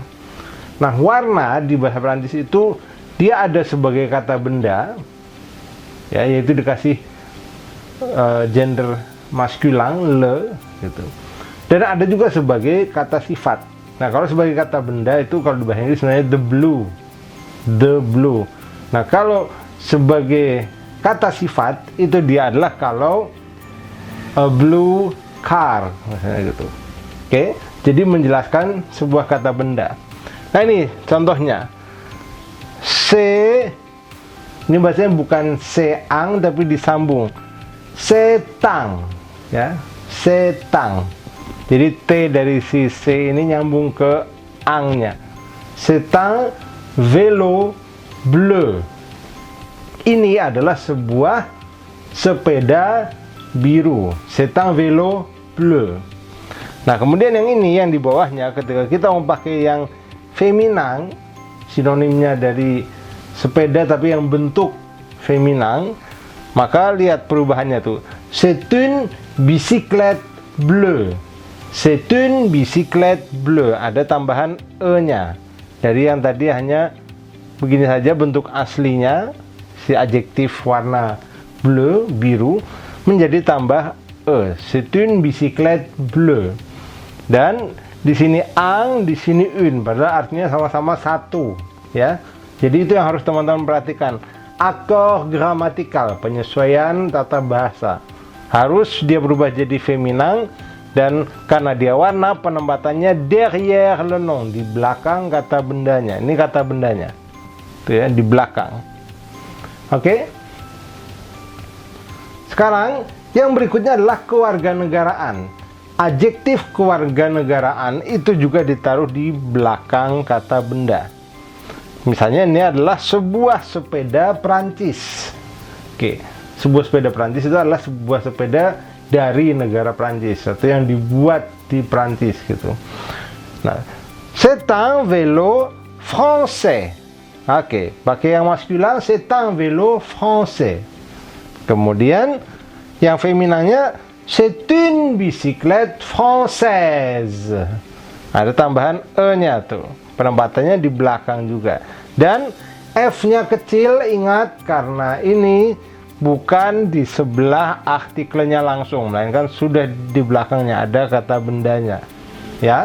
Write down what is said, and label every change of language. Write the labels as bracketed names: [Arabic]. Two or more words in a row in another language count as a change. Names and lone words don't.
[Indonesian] Nah, warna di bahasa Prancis itu dia ada sebagai kata benda ya, yaitu dikasih gender maskulin le gitu. Dan ada juga sebagai kata sifat. Nah, kalau sebagai kata benda itu kalau di bahasa Inggris sebenarnya [English] the blue. [Indonesian] Nah, kalau sebagai kata sifat itu dia adalah kalau [English] a blue car [Indonesian] misalnya gitu. Oke, jadi menjelaskan sebuah kata benda. Nah, ini contohnya. Ini bahasanya bukan seang tapi disambung. Setang ya, setang. Jadi T dari si C ini nyambung ke angnya. [French] Setang vélo bleu. [Indonesian] Ini adalah sebuah sepeda biru. [French] C'est un vélo bleu. [Indonesian] Nah, kemudian yang ini yang di bawahnya ketika kita mau pakai yang feminan, sinonimnya dari sepeda tapi yang bentuk feminan, maka lihat perubahannya tuh. [French] C'est une bicyclette bleue. C'est une bicyclette bleue. [Indonesian] Ada tambahan e-nya. Dari yang tadi hanya begini saja bentuk aslinya, si adjektif warna bleu, biru, menjadi tambah e. [French] C'est une bicyclette bleue. [Indonesian] Dan di sini ang, di sini une, padahal artinya sama-sama satu, ya. Jadi itu yang harus teman-teman perhatikan. Akord gramatikal, penyesuaian tata bahasa. Harus dia berubah jadi feminan, dan karena dia warna, penempatannya [French] derrière le nom, [Indonesian] di belakang kata bendanya. Ini kata bendanya. Tuh ya, di belakang. Oke. Sekarang yang berikutnya adalah kewarganegaraan. Adjektif kewarganegaraan itu juga ditaruh di belakang kata benda. Misalnya ini adalah sebuah sepeda Prancis. Oke, sebuah sepeda Prancis itu adalah sebuah sepeda dari negara Prancis atau yang dibuat di Prancis gitu. Nah, [French] c'est un vélo français. [Indonesian] Oke, pakai yang maskulin, [French] c'est un vélo français. [Indonesian] Kemudian yang feminannya, [French] c'est une bicyclette française. [Indonesian] Ada tambahan e-nya tuh. Penempatannya di belakang juga. Dan F-nya kecil, ingat karena ini bukan di sebelah artikelnya langsung, melainkan sudah di belakangnya ada kata bendanya. Ya.